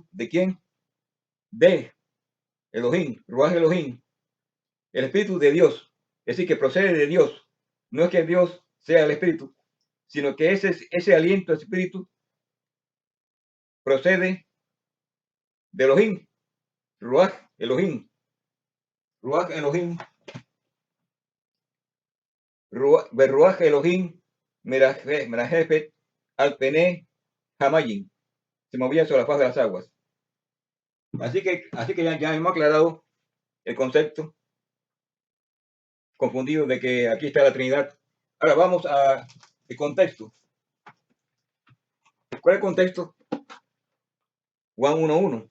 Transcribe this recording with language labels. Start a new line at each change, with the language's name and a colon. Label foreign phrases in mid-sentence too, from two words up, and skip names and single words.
Spanish: ¿De quién? De Elohim,
Hebrew: רוח אלוהים,
Spanish: el espíritu de Dios. Es decir, que procede de Dios. No es que Dios sea el espíritu, sino que ese aliento, ese espíritu, procede de Elohim,
Hebrew: רוח אלוהים. רוח אלוהים רוח אלוהים מרחפת על פני המים.
Spanish: Se movía sobre la faz de las aguas. Así que ya hemos aclarado el concepto confundido de que aquí está la Trinidad. Ahora vamos al contexto. ¿Cuál es el contexto? Juan 1:1.